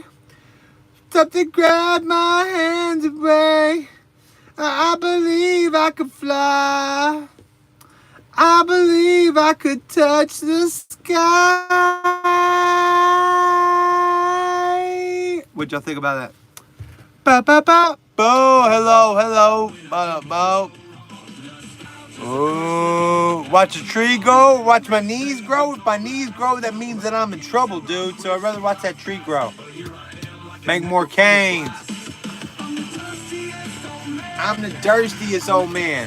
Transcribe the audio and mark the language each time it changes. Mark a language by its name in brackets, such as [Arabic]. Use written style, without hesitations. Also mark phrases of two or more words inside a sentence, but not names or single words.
[English] Something grab my hands away. I believe I could fly. I believe I could touch the sky. What'd y'all think about that? Ba ba ba. Bo, hello, hello. Ba ba. Oh, watch a tree grow. Watch my knees grow. If my knees grow, that means that I'm in trouble, dude. So I'd rather watch that tree grow. Make more canes. I'm the durstiest old man.